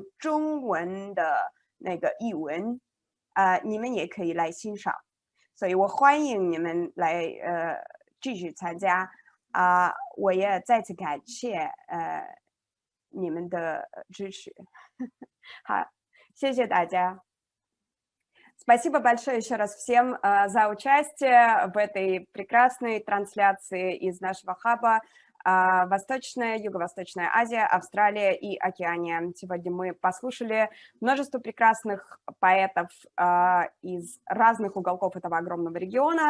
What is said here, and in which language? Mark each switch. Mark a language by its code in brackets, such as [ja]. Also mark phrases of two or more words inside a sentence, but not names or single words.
[zh] 中文的那个译文，你们也可以来欣赏，所以我欢迎你们来继续参加我也再次感谢你们的支持，好，谢谢大家。 [ru] Спасибо большое еще раз всем за участие в этой прекрасной трансляции из нашего хаба Восточная, Юго-Восточная Азия, Австралия и Океания. Сегодня мы послушали множество прекрасных поэтов из разных уголков этого огромного региона.